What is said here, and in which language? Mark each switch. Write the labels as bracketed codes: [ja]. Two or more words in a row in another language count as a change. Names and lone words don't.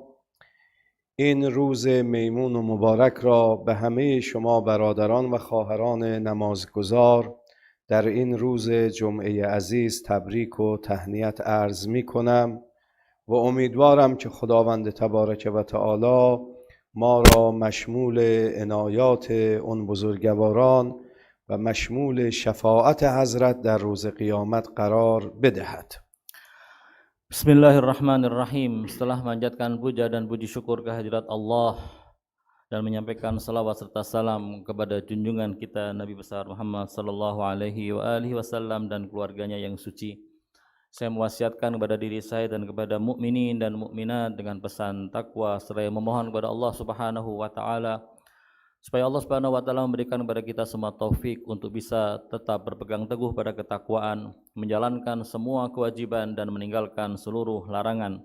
[fa] این روز میمون و مبارک را به همه شما برادران و خواهران نمازگزار در این روز جمعه عزیز تبریک و تهنیت عرض می کنم و امیدوارم که خداوند تبارک و تعالی ما را مشمول عنایات اون بزرگواران و مشمول شفاعت حضرت در روز قیامت قرار بدهد. [ar] Bismillahirrahmanirrahim. [id] Setelah memanjatkan puja dan puji syukur kehadirat Allah dan menyampaikan salawat serta salam kepada junjungan kita Nabi besar Muhammad [ar] صلى الله عليه وسلم [id] dan keluarganya yang suci, saya mewasiatkan kepada diri saya dan kepada mukminin dan mukminat dengan pesan takwa seraya memohon kepada Allah [ar] سبحانه وتعالى [id] supaya Allah [ar] سبحانه وتعالى [id] memberikan kepada kita semua taufik untuk bisa tetap berpegang teguh pada ketakwaan, menjalankan semua kewajiban dan meninggalkan seluruh larangan.